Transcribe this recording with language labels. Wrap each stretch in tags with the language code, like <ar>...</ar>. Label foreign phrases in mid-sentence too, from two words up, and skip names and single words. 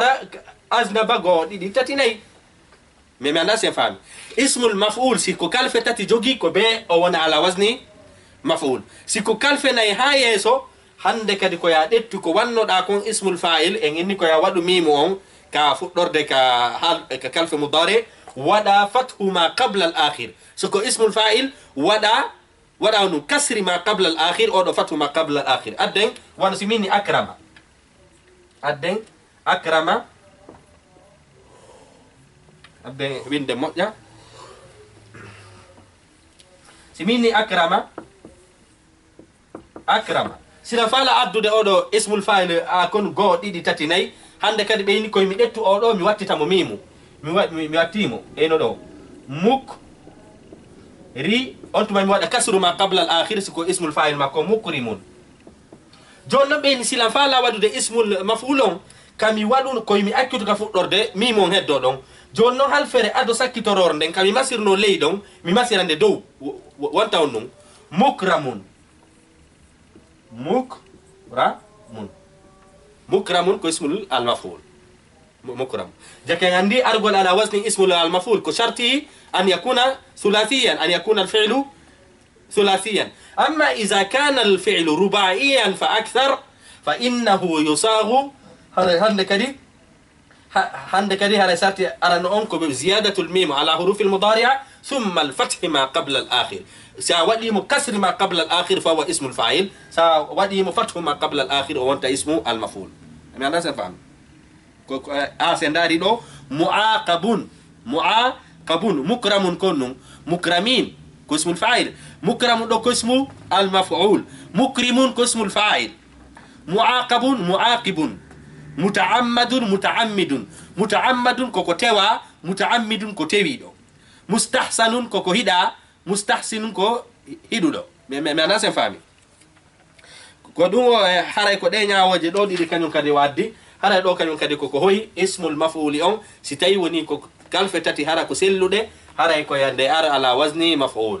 <ff>hara aznaba goo ɗiɗi tati nayyi mais mi anda sen faami</ff> <ar>اسم المفعول</ar> <ff>siko kalfe tati jogui ko be o wona</ff> <ar>على وزن مفعول</ar> <ff>siko kalfe nayyi ha yeeso hande kadi ko ya ɗettu ko wannoɗa kon</ff> <ar>اسم الفاعل</ar> <ff>en inni ko ya waɗu mimo on ka fuɗɗorde ka kalfe mudari waɗa</ff> <ar>فتح ما قبل الآخر</ar> <ff>soko</ff> <ar>اسم الفاعل</ar> <ff>waɗa ɗum</ff> <ar>كسر ما قبل الآخر</ar> <ff>oɗo</ff> <ar>فتح ما قبل الآخر</ar> <ff>adden wano si minni akrama adden winde moƴƴa si minni akrama sina faala addude oɗo</ff> <ar>اسم الفاعل</ar> <ff>a kon goo ɗiɗi tati nayyi hande kadi ɓeyni koye mi ɗettu oɗo mi wattitamo mimu mi wattimo eno ɗo muk ri on tuma mi waɗa</ff> <ar>كسر ما قبل الآخر</ar> <ff>siko</ff> <ar>اسم الفاعل</ar> <ff>makko mukrimun joni noon ɓeyni sila faala waɗude</ff> <ar>اسم المفعول</ar> <ff>on kami waɗu koye mi accutu ka fuɗɗorde mimo on heddo ɗon joni noon halfere ado sakkitorore nden kami masirno ley ɗon mi masirande dow wonta on ɗum</ff> <ar>mukramun ko اسم المفعول مكرم</ar> <ff>jake andi argol</ff> <ar>على وزن اسم المفعول ko شرط أن يكون ثلاثيا أن يكون الفعل ثلاثيا أما إذا كان الفعل رباعيا فأكثر فإنه يصاغ hande</ar> <ff>kadi hara sarti arano on ko be</ff> <ar>زيادة الميم على حروف المضارعة ثم الفتح ما قبل الآخر</ar> <ff>sa waɗimo</ff> <ar>كسر ما قبل الآخر فهو اسم الفاعل</ar> <ff>sa waɗimo</ff> <ar>فتح ما قبل الآخر</ar> <ff>o wonta</ff> <ar>اسم المفعول</ar> <ff>mi anda sen fam ko a sen dari ɗo</ff> <ar>معاقب مكرم</ar> <ff>kon mukramin ko</ff> <ar>اسم الفاعل</ar> <ff>mukramun ɗo ko</ff> <ar>اسم المفعول</ar> <ff>mukrimun ko</ff> <ar>اسم الفاعل معاقب معاقب</ar> <ff>muta'ammadun koko tewa muta'ammidun ko tewiɗo mustahsanun koko hiɗa mustahsinun ko hiɗuɗo mi anda sen faami ko ɗum o haray ko ɗe ñawoje ɗo ɗiɗi kañum kadi waddi haray ɗo kañum kadi koko hoyi</ff> <ar>اسم المفعول</ar> <ff>on si tawi woni ko kalfe tati hara ko selluɗe haray ko yande ara</ff> <ar>على وزن مفعول</ar>